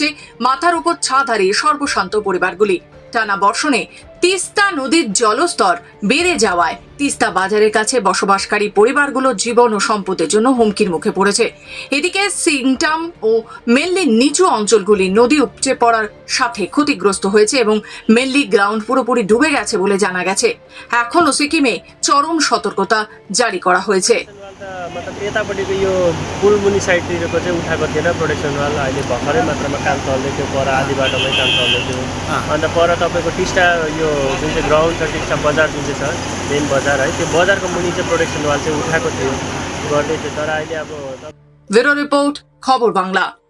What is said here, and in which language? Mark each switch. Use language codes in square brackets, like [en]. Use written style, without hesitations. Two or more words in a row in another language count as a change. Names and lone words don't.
[bn] মাথার উপর ছাদ হারিয়ে সর্বশান্ত পরিবারগুলি। টানা বর্ষণে তিস্তা নদীর জলস্তর বেড়ে যাওয়ায় তিস্তা বাজারের কাছে বসবাসকারী পরিবারগুলো জীবন ও সম্পদের জন্য হুমকির মুখে পড়েছে। এদিকে সিংটাম ও মেল্লির নিচু অঞ্চলগুলি নদী উপচে পড়ার সাথে ক্ষতিগ্রস্ত হয়েছে এবং মেল্লি গ্রাউন্ড পুরোপুরি ডুবে গেছে বলে জানা গেছে। এখনো সিকিমে চরম সতর্কতা জারি করা হয়েছে। [ne] मतलब यतापट्टिको यो पुलमुनि साइडतिरको चाहिँ उठाएको थिएन [en] protection wall. [ne] अहिले भर्खरै मात्रामा काम चल्दै थियो, पर आधी बाटोमै काम चल्दै थियो। अन्त पर तपाईँको टिस्टा यो जुन चाहिँ ग्राउन्ड छ, टिस्टा बजार जुन चाहिँ छ मेन बजार है, त्यो बजारको मुनि चाहिँ [en] protection wall [ne] चाहिँ उठाएको थियो, गर्दै थियो। तर अहिले अब [bn] ব্যুরো রিপোর্ট, খবর বাংলা।